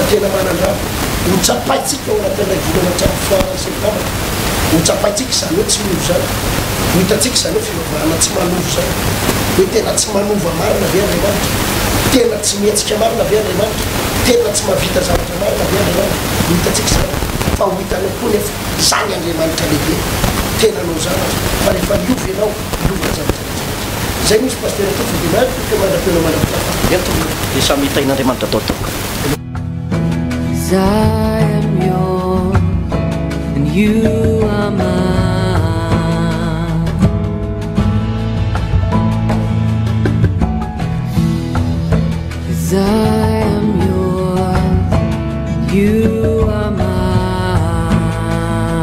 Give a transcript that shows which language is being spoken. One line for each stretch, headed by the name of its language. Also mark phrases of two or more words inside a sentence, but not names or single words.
Malagasy: tena manandraha hotsapaitsika ao anatin'ilay volana hatramin'ny septambra hotsapaitsika zany hoe tsy miovo zany hitatsika zany hoe fivavahana tsy manovo zany hoe tena tsy manova marina ve andriamanitra tena tsy mihetsika marina ve andriamanitra tena tsy mahavita zavatra marina ve andriamanitra hitatsika zany fa ho hitanao koa nefa zany andriamanitra lehibe tena anao zany fa rehefa miova ianao miova zavatra zay misy pasteur atao fidinary ke mandrapena mandrapitafa entoka dia samy hitain'andriamanitra atao toka
English: I am yours and you are mine. 'Cause I am yours and you are mine.